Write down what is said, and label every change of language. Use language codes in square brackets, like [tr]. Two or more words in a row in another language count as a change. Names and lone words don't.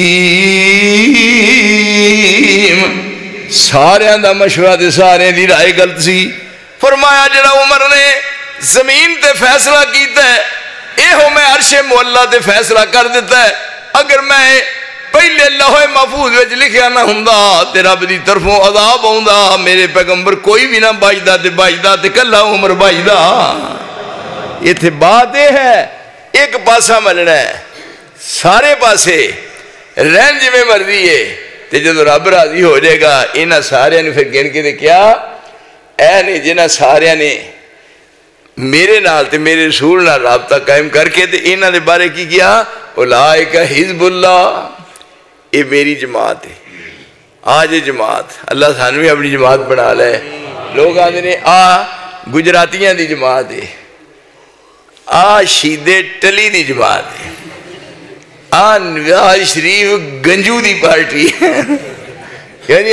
[pa] سارے دا مشورہ دے سارے دی رائے غلط سی. فرمایا جڑا عمر نے زمین تے فیصلہ کیتا ہے, اے ہو میں عرش مولا تے فیصلہ کر دیتا ہے. اگر میں پہلے لوح محفوظ وچ لکھیا نہ ہوندا تے رب دی طرفوں عذاب ہوندا, میرے پیغمبر کوئی بھی نہ بچدا تے بچدا تے کلا عمر بچدا. ایتھے بات یہ ہے ایک پاسا ملنا ہے, سارے پاسے رہن جویں مرضی ہے. تے جدوں رب راضی ہو جائے گا انہاں سارے نے پھر گن کے تے کیا اے نے جنہاں سارے نے میرے نال تے میرے رسول نال رابطہ قائم کر کے تے انہاں دے بارے کی کیا, [ar] اولئک حزب اللہ, [ur] یہ میری جماعت ہے. [pa] آج یہ جماعت اللہ سانو بھی اپنی جماعت بنا لے. [ur] لوگ آتے ہیں [pa] آ گجراتیاں دی جماعت ہے, آ شیدے ٹلی دی جماعت ہے, آ نواز شریف گنجو دی پارٹی ہے.